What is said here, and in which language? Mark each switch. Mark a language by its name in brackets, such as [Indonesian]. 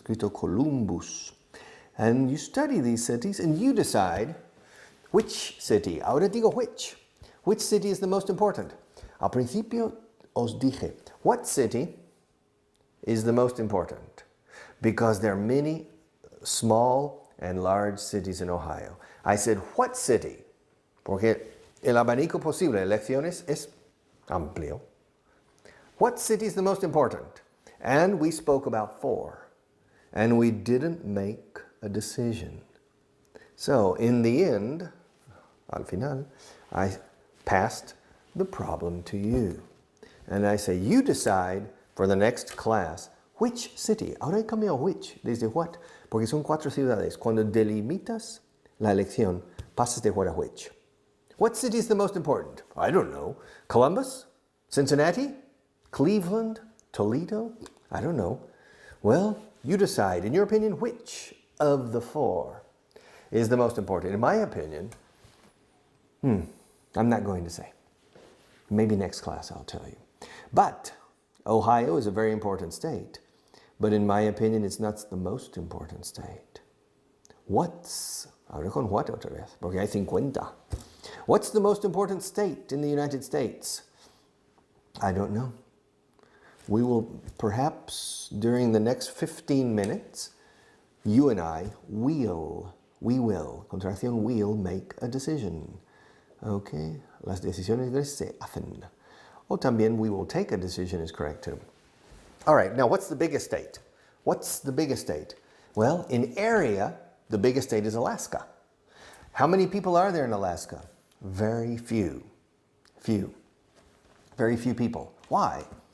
[English] Escrito Columbus. And you study these cities and you decide which city. [Spanish] Ahora digo [English] which. Which city is the most important? [Spanish] Al principio os dije, [English] what city is the most important? Because there are many small and large cities in Ohio. I said, what city? [Spanish] Porque el abanico posible de elecciones es amplio. [English] What city is the most important? And we spoke about 4. And we didn't make a decision. So in the end, [Spanish] al final, [English] I passed the problem to you. And I say, you decide for the next class which city. [Spanish] Ahora he cambiado which, desde what. Porque son 4 ciudades. Cuando delimitas la elección, pasas de what a which. [English] What city is the most important? I don't know. Columbus? Cincinnati? Cleveland? Toledo? I don't know. Well, you decide. In your opinion, which of the four is the most important? In my opinion, I'm not going to say. Maybe next class I'll tell you. But Ohio is a very important state. But in my opinion, it's not the most important state. [Spanish] Ahora con what otra vez? Porque hay 50. [English] What's the most important state in the United States? I don't know. We will perhaps, during the next 15 minutes, you and I we will, contracción will make a decision. Okay? [Spanish] Las decisiones se hacen. O también [English] we will take a decision is correct too. All right, now what's the biggest state? What's the biggest state? Well, in area, the biggest state is Alaska. How many people are there in Alaska? Very few. Very few people. Why?